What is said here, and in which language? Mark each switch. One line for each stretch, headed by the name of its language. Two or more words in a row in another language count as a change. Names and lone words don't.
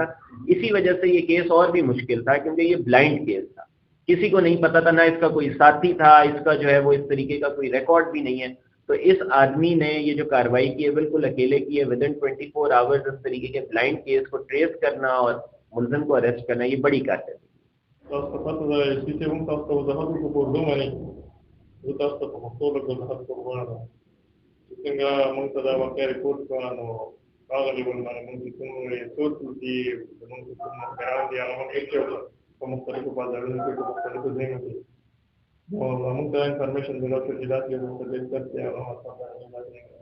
Urdu: اسی وجہ سے یہ کیس اور بھی مشکل تھا کیونکہ یہ
English: blind case
Urdu: تھا، کسی کو نہیں پتا تھا، نہ اس کا کوئی ساتھی تھا، اس کا جو ہے وہ اس طریقے کا کوئی ریکارڈ بھی نہیں ہے، تو اس آدمی نے یہ جو کارروائی کی ہے بالکل اکیلے کی ہے۔
English: within 24 hours
Urdu: اس طریقے کے
English: blind case
Urdu: کو ٹریس کرنا اور ملزم کو اریسٹ کرنا یہ بڑی کارکردگی ہے۔
Pashto: تاسو ته پته ده چې چې موږ تاسو ته وضاحت وکړو په اردو باندې، زه تاسو ته په پښتو لږ وضاحت کوم غواړم چې څنګه موږ ته دا واقعه ریپورټ کړه، نو هغه لیول باندې موږ چې کوم ریسورس دي زموږ چې کوم مخبران دي هغه موږ هېڅ یو په مختلفو بازارونو کې په مختلفو ځایونو کې نو موږ ته انفارمیشن ملو شو چې داسې یو مختلف کس دی، هغه مطلب داسې